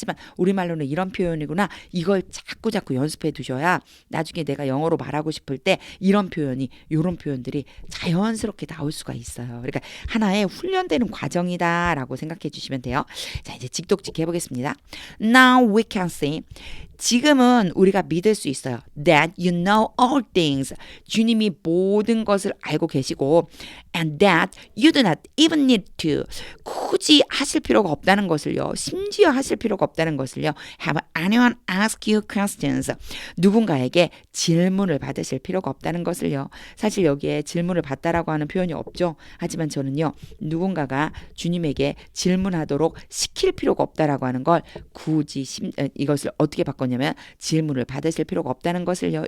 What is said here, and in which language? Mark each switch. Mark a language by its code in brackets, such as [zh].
[ko] 하지만 우리말로는 이런 표현이구나. 이걸 자꾸 연습해 두셔야 나중에 내가 영어로 말하고 싶을 때 이런 표현이, 이런 표현들이 자연스럽게 나올 수가 있어요. 그러니까 하나의 훈련되는 과정이다라고 생각해 주시면 돼요. 자, 이제 직독직 해보겠습니다. [en] Now we can see. [ko] 지금은 우리가 믿을 수 있어요. [en] That you know all things. [ko] 주님이 모든 것을 알고 계시고 [en] and that you do not even need to. [ko] 굳이 하실 필요가 없다는 것을요. 심지어 하실 필요가 없다는 것을요. [en] Have anyone ask you questions. [ko] 누군가에게 질문을 받으실 필요가 없다는 것을요. 사실 여기에 질문을 받다라고 하는 표현이 없죠. 하지만 저는요. 누군가가 주님에게 질문하도록 시킬 필요가 없다라고 하는 걸 굳이 이것을 어떻게 바꿨냐면 질문을 받으실 필요가 없다는 것을요.